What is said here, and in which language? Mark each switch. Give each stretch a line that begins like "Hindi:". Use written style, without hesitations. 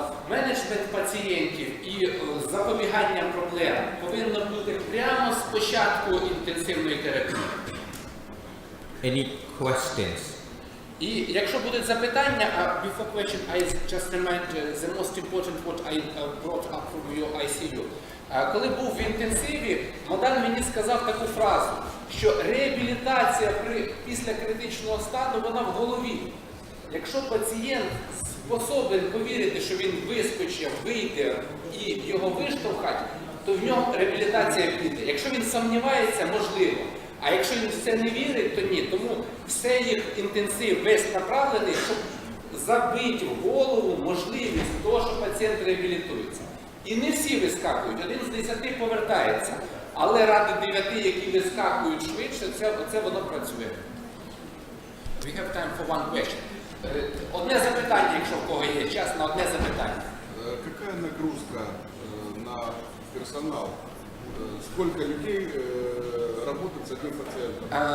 Ukrainian: Менеджмент пацієнтів і запобігання проблем повинно бути прямо з початку інтенсивної терапії.
English: Any questions?
Ukrainian: І якщо будуть запитання,
English: before question, I just remind the most important what I brought up from your ICU.
Ukrainian: Коли був в інтенсиві, Мадан мені сказав таку фразу, що реабілітація після критичного стану, вона в голові. Якщо пацієнт способен повірити, що він вискочив, вийде і його виштовхать, то в нього реабілітація піде. Якщо він сумнівається, можливо. А якщо він в це не вірить, то ні. Тому все їх інтенсив весь направлений, щоб забити в голову можливість того, що пацієнт реабілітується. І не всі вискакують, 1 з 10 повертається. Але ради 9, які вискакують швидше, це воно працює.
English: We have time for one question.
Ukrainian: Одне запитання, якщо в кого є час, на одне запитання.
Russian: Какая нагрузка на персонал? Сколько людей работает с одним пациентом?